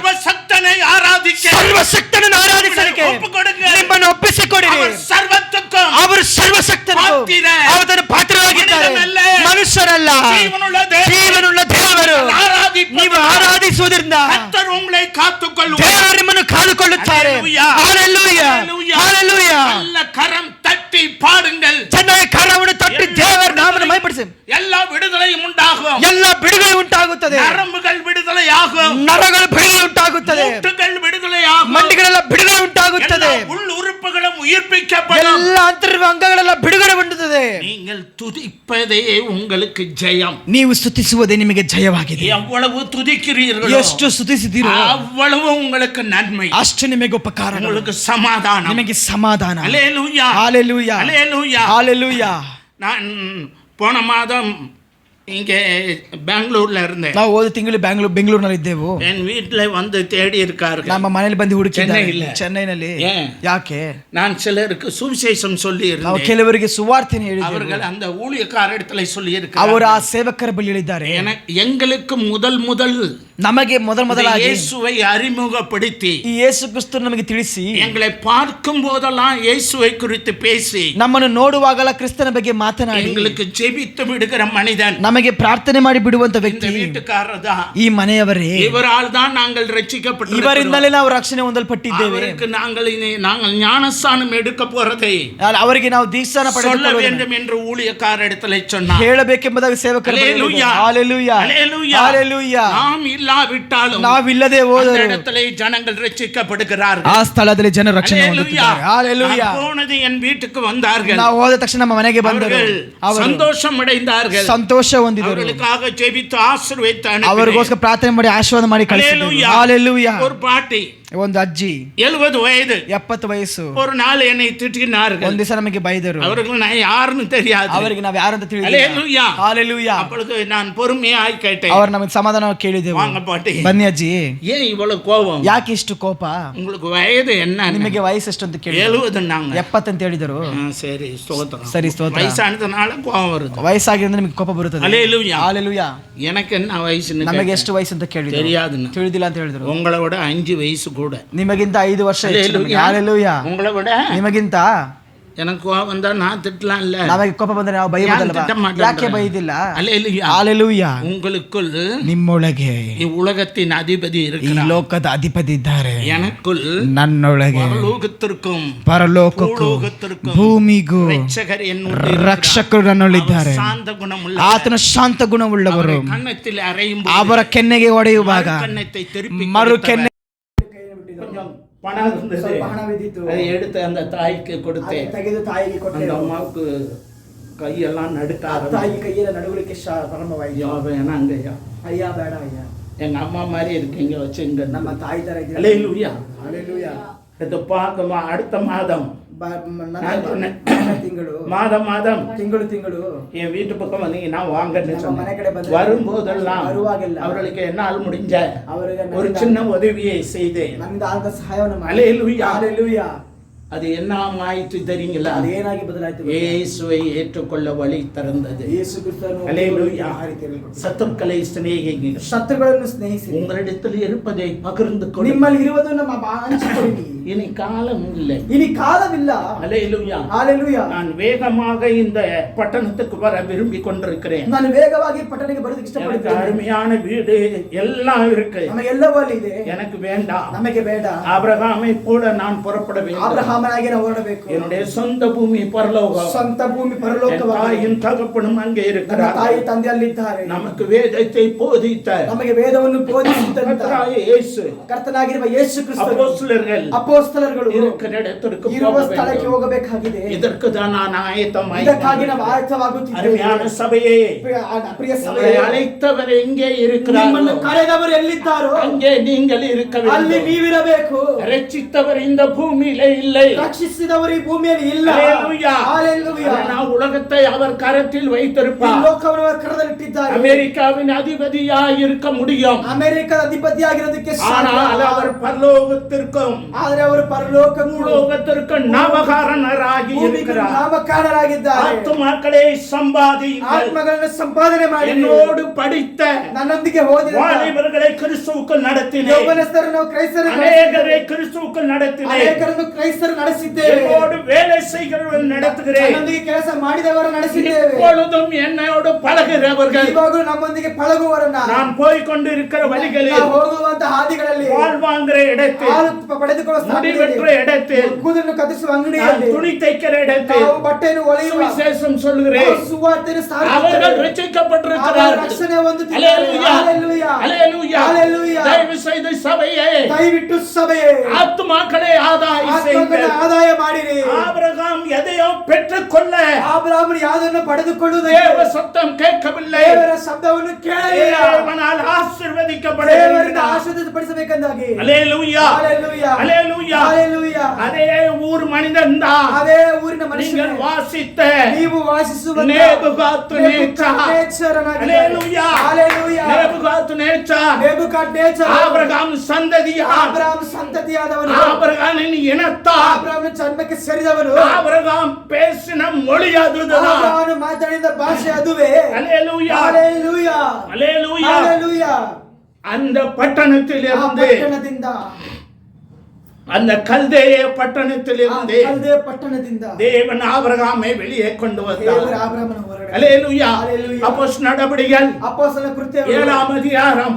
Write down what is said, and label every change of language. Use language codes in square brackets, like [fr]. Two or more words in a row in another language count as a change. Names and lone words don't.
[kn] ಸರ್ವಶಕ್ತನನ್ನು ಆರಾಧಿಸಲಿಕ್ಕೆ ನಿಮ್ಮನ್ನು ಒಪ್ಪಿಸಿಕೊಡಿರಿ. ಅವರು ಸರ್ವಶಕ್ತರು, ಅವರನ್ನು ಪಾತ್ರರಾಗಿದ್ದಾರೆ, ಮನುಷ್ಯರಲ್ಲ. ಜೀವನುಳ್ಳ ದೇವರು ನೀವು ಆರಾಧಿಸುವುದರಿಂದ ದೇವರು ನಿಮ್ಮನ್ನು ಕಾದುಕೊಳ್ಳುತ್ತಾರೆ. ಹಲ್ಲೆಲೂಯಾ. ಹಲ್ಲೆಲೂಯಾ. [ta] கரம் தட்டி பாடுங்கள், [kn] ಚೆನ್ನಾಗಿ ಕರವನ್ನು ತಟ್ಟಿ ದೇವರ ನಾಮವನ್ನು ಮಹಿಮೆಪಡಿಸಿ. [ta] எல்லா விடுதலையும் உண்டாகும், [kn] ಎಲ್ಲ ಬಿಡುಗಡೆ ಉಂಟಾಗುತ್ತದೆ. [ta] நரம்புகள் விடுதலையாகும், [kn] ನರಗಳು ಬಿಡುಗಡೆ ಉಂಟಾಗುತ್ತದೆ. [ta] மூட்டுகள் விடுதலையாகும், [kn] ಮಂಡಿಗಳೆಲ್ಲ ಬಿಡುಗಡೆ ಉಂಟಾಗುತ್ತದೆ. [ta] உள் உறுப்புகளும் உயிர்ப்பிக்கப்படும், [kn] ಎಲ್ಲ ಅಂತರ್ವ ಅಂಗಗಳೆಲ್ಲ ಬಿಡುಗಡೆ ಹೊಂದುತ್ತದೆ. [ta] நீங்கள் துதிப்பதே உங்களுக்கு ஜெயம். [kn] ನೀವು ಸ್ತುತಿಸುವುದೇ ನಿಮಗೆ ಜಯವಾಗಿದೆ. [ta] எவ்வளவு துதிக்கிறீர்களோ, [kn] ಎಷ್ಟು ಸ್ತುತಿಸಿದ್ದೀರೋ [ta] அவ்வளவு உங்களுக்கு நன்மை, [kn] ಅಷ್ಟು ನಿಮಗೆ ಉಪಕಾರ, [ta] உங்களுக்கு சமாதானம், [kn] ನಿಮಗೆ ಸಮಾಧಾನ. [ta] அல்லேலூயா. ஹalleluya. அல்லேலூயா. ஹalleluya. நான் போன மாதம் இங்கே பெங்களூர்ல இருந்தேன். [kn] ನಾವು ಹೋದ ತಿಂಗಳು ಬೆಂಗಳೂರಿನಲ್ಲಿ ಇದ್ದೆವು. [ta] என் வீட்டுல வந்து தேடி இருக்கார்கள். [kn] ನಮ್ಮ ಮನೆಯಲ್ಲಿ ಬಂದು ಹುಡುಕಿದ್ದಾರೆ. ಚೆನ್ನೈನಲ್ಲಿ. [ta] ஏன்? [kn] ಯಾಕೆ? [ta] நான் சிலருக்கு சுவிசேஷம் சொல்லி [kn] ನಾವು [ta] இருந்தேன். [kn] ಕೆಲವರಿಗೆ ಸುವಾರ್ತೆಯನ್ನು ಹೇಳಿದ್ದೇವೆ. [ta] அவர்கள் அந்த ஊழியக்காரரிடத்துல சொல்லி இருக்கிறார்கள். [kn] ಅವರು ಆ ಸೇವಕರ ಬಳಿ ಹೇಳಿದ್ದಾರೆ, [ta] எங்களுக்கு முதல் [kn] ನಮಗೆ ಮೊದಲಾಗಿ [ta] இயேசுவை அறிமுகப்படுத்தி [kn] ಈ ಯೇಸು ಕ್ರಿಸ್ತನು ನಮಗೆ ತಿಳಿಸಿ, [ta] எங்களை பார்க்கும் போதெல்லாம் இயேசுவை குறித்து பேசி, [kn] ನಮ್ಮನ್ನು ನೋಡುವಾಗಲ ಕ್ರಿಸ್ತನ ಬಗ್ಗೆ ಮಾತನಾಡಿ, [ta] எங்களுக்கு ஜெபித்து விடுகிற மனிதன் [kn] ನಮಗೆ ಪ್ರಾರ್ಥನೆ ಮಾಡಿ ಬಿಡುವಂತ [ta] இந்த [kn] ವ್ಯಕ್ತಿ [ta] வீட்டுக்காரர் தான். [kn] ಈ ಮನೆಯವರೇ. [ta] இவரால் தான் நாங்கள் ரட்சிக்கப்பட்டிருக்கிறோம். [kn] ಇವರಿಂದಲೇ ನಾವು ರಕ್ಷಣೆ ಹೊಂದಲ್ಪಟ್ಟಿದ್ದೇವೆ. [ta] அவருக்கு நாங்கள் ஞானஸ்நானம் எடுக்க போறதை [kn] ಅವರಿಗೆ ನಾವು ದೀಕ್ಷಾನ [ta] சொல்ல [kn] ಪಡೆದುಕೊಳ್ಳುವುದು [ta] வேண்டும் என்று ஊழியக்காரரிடத்தில் சொன்னார். [kn] ಹೇಳಬೇಕೆಂಬುದಾಗಿ ಸೇವಕರು [ta] ஹல்லேலூயா. [kn] ಹಲ್ಲೆಲೂಯಾ. [ta] ஹல்லேலூயா. [kn] ಹಲ್ಲೆಲೂಯಾ. [ta] நாம் இல்லாவிட்டாலும் [kn] ನಾವಿಲ್ಲದೆ ಹೋದರೂ [ta] அந்த இடத்திலே ஜனங்கள் ரட்சிக்கப்படுகிறார்கள். [kn] ಆ ಸ್ಥಳದಲ್ಲಿ ಜನರು ರಕ್ಷಣೆ ಹೊಂದುತ್ತಾರೆ. ಹಲ್ಲೆಲೂಯಾ. [ta] போனது என் வீட்டுக்கு வந்தார்கள். [kn] ನಾವು ಹೋದ ತಕ್ಷಣ ನಮ್ಮ ಮನೆಗೆ ಬಂದರು. ಅವರು [ta] சந்தோஷம் அடைந்தார்கள். [kn] ಸಂತೋಷ ಹೊಂದಿದರು. [ta] அவர்களுக்காக ஜெபித்து ஆசீர்வதித்து அனுப்பினேன். [kn] ಅವರಿಗೋಸ್ಕರ ಪ್ರಾರ್ಥನೆ ಮಾಡಿ ಆಶೀರ್ವಾದ ಮಾಡಿ ಕಳಿಸಿದರು. ಹಲ್ಲೆಲೂಯಾ. [ta] ஒரு பாட்டி, [kn] ಒಂದು ಅಜ್ಜಿ [ta] 70 வயது, [kn] 70 ವಯಸ್ಸು. [ta] ஒரு நாள் என்னை திட்டினார்கள். [kn] ಒಂದು ದಿವಸ ನಮಗೆ ಬೈದರು. [ta] அவர்களுக்கு நான் யாருன்னு தெரியாது. [kn] ಅವರಿಗೆ ನಾವು ಯಾರು ಅಂತ ತಿಳಿದಿಲ್ಲ. [ta] ஹல்லேலூயா. [kn] ಹಲ್ಲೆಲೂಯಾ. [ta] அப்பொழுது நான் பொறுமையாய் கேட்டேன். [kn] ಅವರು ನಮಗೆ ಸಮಾಧಾನ ಕೇಳಿದೆವು. [ta] வாங்க பாட்டி, [kn] ಬನ್ನಿ ಅಜ್ಜಿ, [ta] ஏன் இவ்வளவு கோபம்? [kn] ಯಾಕೆ ಇಷ್ಟು ಕೋಪ? [ta] உங்களுக்கு வயது என்ன? [kn] ನಿಮಗೆ ವಯಸ್ಸು ಎಷ್ಟು ಅಂತ ಕೇಳಿದ್ರು. [ta] 70 நாங்க. [kn] 70 ಅಂತ ಹೇಳಿದರು. [ta] சரி, ஸ்தோத்திரம். [kn] ಸರಿ, ಸ್ತೋತ್ರ. [ta] வயசானதுனால கோபம் வருது. [kn] ವಯಸ್ಸಾಗಿದ್ರೆ ನಿಮಗೆ ಕೋಪ ಬರುತ್ತದೆ. [ta] ஹல்லேலூயா. [kn] ಹಲ್ಲೆಲೂಯಾ. [ta] எனக்கு என்ன வயசுன்னு [kn] ನಮಗೆ [ta] கேட்டேன். [kn] ಎಷ್ಟು ವಯಸ್ಸು ಅಂತ ಕೇಳಿದ್ರು. [ta] தெரியாதுன்னு. [kn] ತಿಳಿದಿಲ್ಲ ಅಂತ ಹೇಳಿದ್ರು. [ta] உங்களோட 5 வயசு கூட. [kn] ನಿಮಗಿಂತ 5 ವರ್ಷ ಹೆಚ್ಚು. [ta] ஹல்லேலூயா. [kn] ಹಲ್ಲೆಲೂಯಾ. [ta] உங்களை விட [kn] ನಿಮಗಿಂತ [ta] எனக்கு கோபம் வந்தா நான் திட்டலாம் இல்ல. [kn] ನಮಗೆ ಕೋಪ ಬಂದ್ರೆ ನಾವು ಬೈಯೋದಲ್ವಾ? ಯಾಕೆ ಬೈದಿಲ್ಲ? [ta] ஹல்லேலூயா. [kn] ಹಲ್ಲೆಲೂಯಾ. [ta] உங்களுக்குள் [kn] ನಿಮ್ಮೊಳಗೆ [ta] உலகத்தின் அதிபதி [kn] ಈ [ta] இருக்கிறார். [kn] ಲೋಕದ ಅಧಿಪತಿ ಇದ್ದಾರೆ. [ta] எனக்குள் [kn] ನನ್ನೊಳಗೆ [ta] பரலோகத்திற்கும் [kn] ಪರಲೋಕಕ್ಕೂ [ta] ಭೂಲೋಕத்திற்கும் [kn] ಭೂಮಿಗೂ [ta] ரட்சகர் என்னுடைய [kn] ರಕ್ಷಕರು ನನ್ನೊಳಗಿದ್ದಾರೆ. [ta] சாந்த குணமுள்ள [kn] ಆತನ ಶಾಂತ ಗುಣವುಳ್ಳವರು. [ta] கன்னத்தில் அறையும் [kn] ಅವರ ಕೆನ್ನೆಗೆ ಹೊಡೆಯುವಾಗ [ta] கன்னத்தை திருப்பி [kn] ಮರು ಕೆನ್ನೆ [ta] கொஞ்சம் பணம் இருந்தது. அதை எடுத்து அந்த தாய்க்கு கொடுத்தேன். [kn] ತೆಗೆದು ತಾಯಿಗೆ [ta] அந்த [kn] ಕೊಟ್ಟೆ. [ta] அம்மாவுக்கு கையெல்லாம் நடுக்க [kn] ತಾಯಿ ಕೈಯಲ್ಲಿ ನಡುಗಲಿಕ್ಕೆ ಪ್ರಾರಂಭವಾಯಿತು. [ta] வேணாங்கய்யா, [kn] ಅಯ್ಯ ಬೇಡ ಅಯ್ಯ, [ta] எங்க அம்மா மாதிரி இருக்கீங்க வச்சுங்க. [kn] ನಮ್ಮ ತಾಯಿ ತರ ಇದ್ದೀರಿ. [ta] ஹல்லேலூயா. [kn] ಹಲ್ಲೆಲೂಯಾ. [ta] இது பார்க்கமா அடுத்த மாதம் [kn] ತಿಂಗಳು [ta] மாதம் என் வீட்டு பக்கம் வந்தீங்கன்னா வாங்கன்னு சொன்னேன். வரும்போதெல்லாம் அவர்களுக்கு என்னால் முடிஞ்ச ஒரு சின்ன உதவியை செய்தேன். [kn] ನಮ್ಮಿಂದ ಆದ ಸಹಾಯವನ್ನು ಮಾಡಿ. [ta] ஹல்லேலூயா. [kn] ಹಲ್ಲೆಲೂಯಾ. [ta] அது என்ன ஆயிற்று தெரியுங்களா? அது ஏனாகி ಬದಲಾಯಿತು. இயேசுவை ஏற்றுக்கொள்ள வழி திறந்தது. [kn] ಯೇಸು ಕ್ರಿಸ್ತನನ್ನು [ta] ஹல்லேலூயா. சத்துருக்களை சிநேகிங்க. [kn] ಶತ್ರುಗಳನ್ನು ಸ್ನೇಹಿಸಿರಿ. [ta] உங்களிடத்தில் இருப்பதை பகிர்ந்து கொள்ளுங்கள். [kn] ನಿಮ್ಮಲ್ಲಿ ಇರುವುದನ್ನು ಹಂಚಿಕೊಳ್ಳಿ. [ta] இனி காலம் இல்லை. இனி காலமிಲ್ಲ. ஹல்லேலூயா. ஹalleluya. நான் வேகமாக இந்த பட்டணத்துக்கு வர விரும்பி கொண்டிருக்கிறேன். [kn] ನಾನು ವೇಗವಾಗಿ ಪಟ್ಟಣಕ್ಕೆ ಬರೋದಕ್ಕೆ [ta] எனக்கு [kn] ಇಷ್ಟಪಡುತ್ತೇನೆ. [ta] அருமையான வீடு எல்லாம் இருக்கு. [kn] ನಮಗೆಲ್ಲವೂ ಅಲ್ಲಿ ಇದೆ. [ta] எனக்கு வேண்டாம். [kn] ನಮಗೆ ಬೇಡ. [ta] ஆபிரகாமை போல நான் புறப்பட வேண்டும். [kn] ಆಬ್ರಹಾಮನಾಗಿ ನಾವು ಹೊರಡಬೇಕು. [ta] என்னுடைய சொந்த பூமி பரலோகம். [kn] ಸ್ವಂತ ಭೂಮಿ [ta] என் [kn] ಪರಲೋಕವಾಗಿದೆ. [ta] தாயின் தகப்பனும் அங்கே [kn] ನನ್ನ [ta] இருக்கிறார். [kn] ತಾಯಿ ತಂದೆ ಅಲ್ಲಿದ್ದಾರೆ. [ta] நமக்கு வேதத்தை போதித்த [kn] ನಮಗೆ ವೇದವನ್ನು ಬೋಧಿಸಿದಂತ [ta] கர்த்தராகிய இயேசு [kn] ಕರ್ತನಾಗಿರುವ ಯೇಸು ಕ್ರಿಸ್ತರು [ta] அப்போஸ்தலர்கள் [kn] ಅಪೊಸ್ತಲರುಗಳು [ta] இருக்கிற இடத்திற்கு [kn] ಇರುವ [ta] போக [kn] ಸ್ಥಳಕ್ಕೆ [ta] வேண்டும். [kn] ಹೋಗಬೇಕಾಗಿದೆ. [ta] இதற்கு தான் நான் ஆயத்தமாய் [kn] ಇದಕ್ಕಾಗಿ ನಾವು ಆಯತ್ತವಾಗುತ್ತಿದ್ದೇವೆ. [ta] அருமையான சபையே, [kn] ಪ್ರಿಯ [ta] உங்களை [kn] ಸಭೆ, [ta] அழைத்தவர் எங்கே [kn] ನಿಮ್ಮನ್ನು [ta] இருக்கிறாரோ [kn] ಕರೆದವರು ಎಲ್ಲಿದ್ದಾರೋ [ta] அங்கே நீங்கள் இருக்க [kn] ಅಲ್ಲಿ [ta] வேண்டும். [kn] ನೀವಿರಬೇಕು. [ta] ரட்சித்தவர் இந்த பூமியிலே இல்லை. [kn] ರಕ್ಷಿಸಿದವರು ಈ ಭೂಮಿಯಲ್ಲಿ ಇಲ್ಲ. [ta] ஹல்லேலூயா. ஹalleluya. ஆனால் உலகத்தை அவர் கரத்தில் [kn] ಈ [ta] வைத்திருப்பார். [kn] ಲೋಕವನ್ನು ಅವರ ಕರದಲ್ಲಿಟ್ಟಿದ್ದಾರೆ. [ta] அமெரிக்காவின் அதிபதியாய் இருக்க முடியும். [kn] ಅಮೆರಿಕದ ಅಧಿಪತಿಯಾಗಿರೋದಕ್ಕೆ [ta] ஆனால் [kn] ಸಾಧ್ಯ. [ta] அவர் பரலோகத்திற்கும் [kn] ಆದರೆ ಅವರು ಪರಲೋಕಕ್ಕೂ [ta] பூலோகத்திற்கும் நாமகாரனராகி [kn] ಭೂಮಿಗೂ [ta] இருக்கிறார். [kn] ನಾಮಕಾರರಾಗಿದ್ದಾರೆ. [ta] ஆத்துமாக்களை சம்பாதியுங்கள். [kn] ಆತ್ಮಗಳನ್ನು ಸಂಪಾದನೆ ಮಾಡಿ [ta] என்னோடு படித்த [kn] ನನ್ನೊಂದಿಗೆ ಓದಿದ [ta] வாலிபர்களை கிறிஸ்துவுக்குள் நடத்தினேன். [kn] ಯೌವನಸ್ಥರನ್ನು ನಾವು ಕ್ರೈಸ್ತರು [ta] அநேகரை கிறிஸ்துவுக்குள் நடத்தினேன். [kn] ಅನೇಕರನ್ನು ಕ್ರೈಸ್ತರು ನಡೆಸಿದ್ದೇವೆ. [ta] என்னோடு வேலை செய்கிறவர்கள் நடத்துகிறேன். [kn] ನನ್ನೊಂದಿಗೆ ಕೆಲಸ ಮಾಡಿದವರು ನಡೆಸಿದ್ದೇವೆ. [ta] இப்பொழுதும் என்னோடு பழகிறவர்கள் [kn] ಇವಾಗಲೂ ನಮ್ಮೊಂದಿಗೆ ಪಳಗುವವರನ್ನ [ta] நாம் போய் கொண்டிருக்கிற வழிகளில் [kn] ನಾವು ಹೋಗುವಂತ ಹಾದಿಗಳಲ್ಲಿ [ta] வாழ்வாங்கிற இடத்தில் [kn] ಹಾಲು ಪಡೆದುಕೊಳ್ಳುವ [ta] முடிவெற்ற [kn] ಸ್ಥಳದಲ್ಲಿ, [ta] இடத்தில் [kn] ಕೂದಲನ್ನು ಕತ್ತರಿಸುವ [ta] நான் [kn] ಅಂಗಡಿಯಲ್ಲಿ, [ta] துணி தைக்கிற இடத்தில் [kn] ನಾವು ಬಟ್ಟೆಯನ್ನು ಹೊಲಿಯುವ, [ta] சுவிசேஷம் [kn] ನಾವು [ta] சொல்லுகிறேன். [kn] ಸುವಾರ್ತೆಯನ್ನು [ta] அவர்கள் [kn] ಸಾರುತ್ತೇವೆ. [ta] ரட்சிக்கப்பட்டிருக்கிறார்கள். [kn] ಅವರು ರಕ್ಷಣೆ ಹೊಂದುತ್ತಿದ್ದಾರೆ. [ta] ஹல்லேலூயா. [kn] ಹಲ್ಲೆಲೂಯಾ. [ta] ஹல்லேலூயா. [kn] ಹಲ್ಲೆಲೂಯಾ. [ta] தயவு செய்து சபையே, [kn] ದಯವಿಟ್ಟು ಸಭೆಯೇ [ta] ஆத்துமாக்களை ஆதாயம் [kn] ಆತ್ಮಗಳನ್ನು [ta] செய்யுங்கள். [kn] ಆದಾಯ ಮಾಡಿರಿ. [ta] ஆபிரகாம் எதையோ பெற்றுக்கொள்ள [kn] ಆಬ್ರಹಾಮನು ಯಾವುದನ್ನು ಪಡೆದುಕೊಳ್ಳುವುದೇ [ta] தேவ சத்தம் கேட்கவில்லை. [kn] ದೇವರ ಶಬ್ದವನ್ನು ಕೇಳಲಿಲ್ಲ. [ta] தேவனால் [kn] ದೇವರಿಂದ [ta] ஆசீர்வதிக்கப்படுகிறார். [kn] ಆಶೀರ್ವದಿಸಬೇಕೆಂದಾಗಿ. [ta] ஹல்லேலூயா. [kn] ಹಲ್ಲೆಲೂಯಾ. [ta] ஹல்லேலூயா. [kn] ಹಲ್ಲೆಲೂಯಾ. [ta] அதே ஊர் மனிதன் தான் [kn] ಅದೇ ಊರಿನ [ta] நீங்கள் [kn] ಮನುಷ್ಯರು [ta] வாசித்த [kn] ನೀವು ವಾಸಿಸುವ [ta] நேபுகாத்நேச்சார். ஹல்லேலூயா. [kn] ಹಲ್ಲೆಲೂಯಾ. [ta] நேபுகாத்நேச்சார் [kn] ನೆಬೂಕದ್ನೆಚ್ಚರ್ [ta] ஆபிரகாம் சந்ததியார். [kn] ಆಬ್ರಹಾಮ್ ಸಂತತಿಯಾದವನು. [ta] ஆபிரகாமின் இனத்தார். [kn] ಆಬ್ರಹಾಮನ ಜನ್ಮಕ್ಕೆ ಸೇರಿದವನು. [ta] ஆபிரகாம் பேசின மொழி அதுதான். [kn] ಆಬ್ರಹಾಮನು ಮಾತನಾಡಿದ ಭಾಷೆ ಅದುವೇ. [ta] ஹல்லேலூயா. [kn] ಹಲ್ಲೆಲೂಯಾ. [ta] ஹல்லேலூயா. [kn] ಹಲ್ಲೆಲೂಯಾ. [ta] அந்த பட்டணத்தில் [kn] ಆ [ta] இருந்து, [kn] ಪಟ್ಟಣದಿಂದ, [ta] அந்த கல்தேய [kn] ಆ [ta] பட்டணத்தில் இருந்து [kn] ಕಲ್ದೆ ಪಟ್ಟಣದಿಂದ [ta] தேவன் ஆபிரகாமை வெளியே கொண்டு [kn] ದೇವರು [ta] வந்தார். [kn] ಆಬ್ರಹಾಮನ ಹೊರಗಡೆ. [ta] ஹல்லேலூயா. ஹல்லேலூயா. அப்போஸ்தலர் நடபடிகள் [kn] ಅಪೊಸ್ತಲರ ಕೃತ್ಯ [ta] 7ஆம் அதிகாரம்